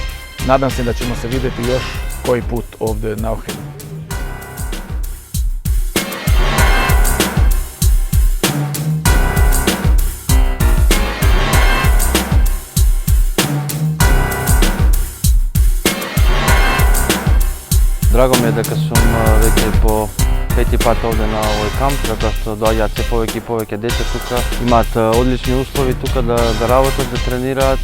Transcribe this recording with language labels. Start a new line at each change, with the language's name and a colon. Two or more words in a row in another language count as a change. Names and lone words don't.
Serbian: Nadam se da ćemo se vidjeti još koji put ovdje na Ohridu. Drago mi je
Macedonian: дека сум веќе по пети пат овде на овој камп, затоа што доаѓаат се повеќе и повеќе деца тука. Имаат одлични услови тука да работат, да тренираат.